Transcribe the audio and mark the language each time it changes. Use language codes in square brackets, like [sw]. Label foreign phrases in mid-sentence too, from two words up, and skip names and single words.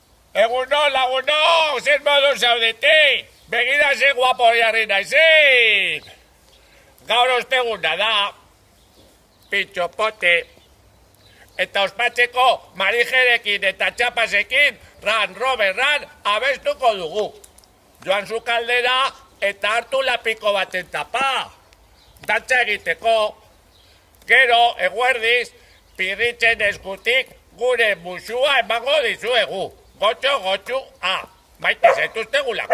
[eu] Egunon, lagunon, zer modu zaudete? Begira ze guapo jarri naizen. Gaur osteguna da, pintxopote, eta ospatzeko marijerekin eta txapasekin ran, robe, ran, abestuko dugu. Joan zu kaldera eta hartu lapiko baten tapa. Dantza egiteko, gero, eguerdiz, pirritzen eskutik gure musua emango dizuegu. Gotxo, gotxu, maite zaituztegulako.